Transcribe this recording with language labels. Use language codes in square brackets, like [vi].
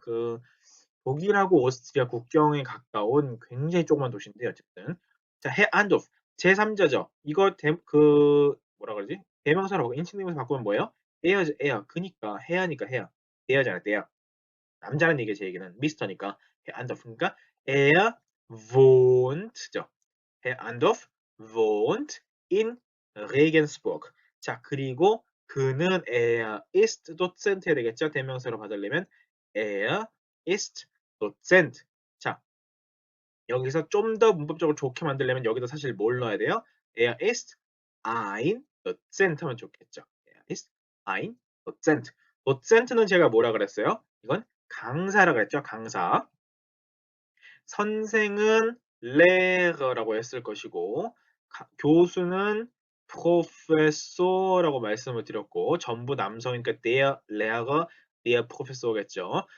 [ko] 그 독일하고 오스트리아 국경에 가까운 굉장히 조그만 도시인데 어쨌든. 자, Herr Andorf. 제3자죠. 이거 뭐라 그러지? 대명사라고 인칭대명사 바꾸면 뭐예요? 에어죠, 에어. 그니까 헤어니까 헤어. 대어잖아, 대어. 남자는 얘기죠, 제 얘기는. 미스터니까. Herr Andorf. 그러니까 [de] er wohnt [ko] 죠. [de] Herr Andorf wohnt in Regensburg. [ko] 자, 그리고 그는 [de] er ist Dozent [ko] 해야 되겠죠? 대명사로 받으려면 [de] er ist Dozent. [ko] 자, 여기서 좀 더 문법적으로 좋게 만들려면 여기다 사실 뭘 넣어야 돼요? [de] Er ist ein Dozent [ko] 하면 좋겠죠. [de] Er ist ein Dozent. [ko] Dozent는 제가 뭐라 그랬어요? 이건 강사라 그랬죠. 강사. 선생은 Lehrer라고 했을 것이고 교수는 Professor라고 말씀을 드렸고 전부 남성이니까 der Lehrer, der Professor겠죠.